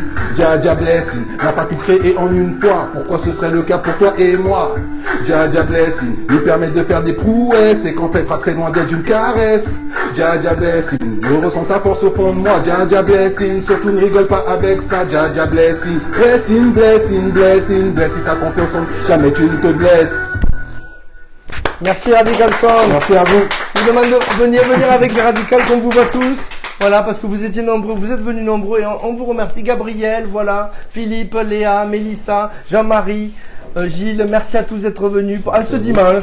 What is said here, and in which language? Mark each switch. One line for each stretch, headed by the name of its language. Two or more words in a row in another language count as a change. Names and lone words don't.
French: Dja Blessing n'a pas tout créé en une fois. Pourquoi ce serait le cas pour toi et moi? Dja Blessing nous permet de faire des prouesses. Et quand elle frappe c'est loin d'être une caresse. Dja Blessing, je ressens sa force au fond de moi. Dja Blessing, surtout ne rigole pas avec ça. Dja
English: Blessing, blessing, blessing, blessing, bless.
French: Si t'as confiance en jamais tu ne te blesses. Merci Radical Song. Merci à vous. Je vous demande de venir avec les Radical qu'on vous voit tous. Voilà, parce que vous étiez nombreux, vous êtes venus nombreux et on vous remercie. Gabriel, voilà, Philippe, Léa, Mélissa, Jean-Marie, Gilles, merci à tous d'être venus à ce dimanche.